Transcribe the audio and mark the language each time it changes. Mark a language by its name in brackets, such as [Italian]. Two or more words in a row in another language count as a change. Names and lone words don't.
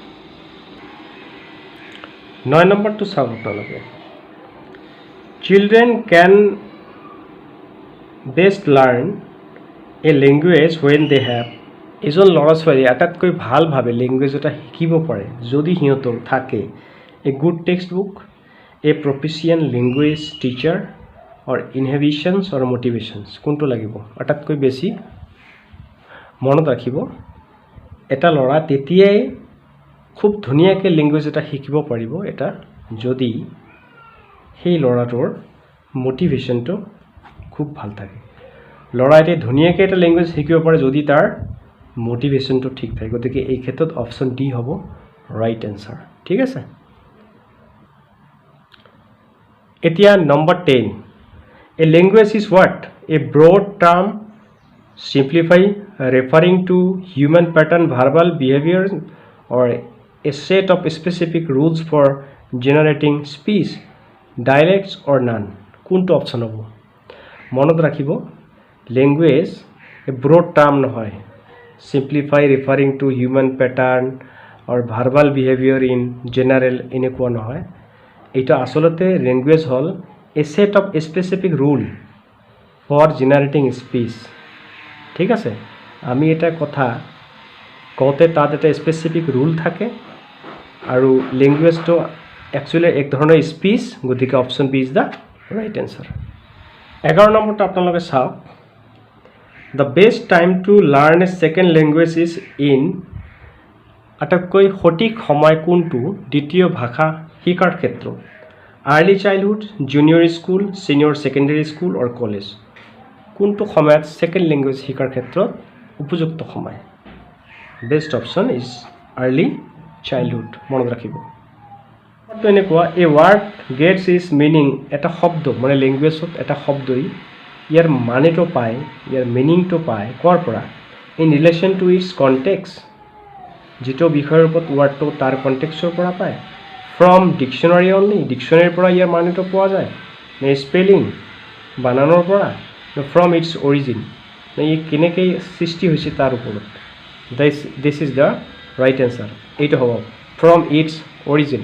[Assamese] 9 নম্বৰটো চাওক আপোনালোকে [English] children can best learn a language when they have [Assamese] এজন ল'ৰা ছোৱালী আটাইতকৈ ভালভাৱে লেংগুৱেজ এটা শিকিব পাৰে যদি সিহঁতৰ থাকে [English] a good text book a proficient language teacher or inhibitions or motivations [Assamese] কোনটো লাগিব আটাইতকৈ বেছি মনত ৰাখিব এটা ল'ৰা তেতিয়াই খুব ধুনীয়াকৈ লেংগুৱেজ এটা শিকিব পাৰিব এটা যদি সেই ল'ৰাটোৰ মোটিভেশ্যনটো খুব ভাল থাকে ল'ৰা এটাই ধুনীয়াকৈ এটা লেংগুৱেজ শিকিব পাৰে যদি তাৰ মোটিভেশ্যনটো ঠিক থাকে গতিকে এই ক্ষেত্ৰত অপশ্যন ডি হ'ব [English] right answer [Assamese] ঠিক আছে এতিয়া নম্বৰ 10 [English] A language is what? A broad term referring to human pattern verbal behavior or a set of specific rules for generating speech, dialects or none. [Assamese] কোনটো অপশ্যন হ'ব মনত ৰাখিব লেংগুৱেজ [English] a broad term [Assamese] নহয় [English] simplify referring to human pattern or verbal behavior in general [Assamese] এনেকুৱা নহয় এটা আসলতে লেংগুৱেজ হ'ল [English] a set of specific rule for generating speech [Assamese] ঠিক আছে আমি এটা কথা কওঁতে তাত এটা [English] specific rule [Assamese] থাকে আৰু লেংগুৱেজটো একচুয়ালি এক ধৰণৰ স্পিচ গতিকে [English] option B is the right answer [Assamese] 11 নম্বৰটো আপোনালোকে চাওক [English] the best time to learn a second language is in [Assamese] আটাইতকৈ সঠিক সময় কোনটো দ্বিতীয় ভাষা শিকাৰ ক্ষেত্ৰত [English] early childhood, junior school, senior secondary school or college [Assamese] কোনটো সময়ত [English] second language [Assamese] শিকাৰ ক্ষেত্ৰত উপযুক্ত সময় [English] best option is early childhood [Assamese] মনত ৰাখিব তো এনেকুৱা [English] a word gets is [Assamese] মিনিং এটা শব্দ মানে ল্যাঙ্গুয়েজত এটা শব্দই ইয়াৰ মানেটো পায় ইয়াৰ মিনিংটো পায় কৰ পৰা [English] in relation to its context [Assamese] যেটো বিষয়ৰ ওপৰত ওয়ার্ডটো তাৰ কনটেক্সটৰ পৰা পায় [English] from dictionary only, [Assamese] ডিকশ্যনাৰীৰ পৰা ইয়াৰ মানেটো পোৱা যায়, নে স্পেলিং বানানৰ পৰা, নে [English] from its origin, [Assamese] নে ই কেনেকৈ সৃষ্টি হৈছে তাৰ ওপৰত। [English] This is the right answer. [Assamese] এইটো হ'ব [English] from its origin.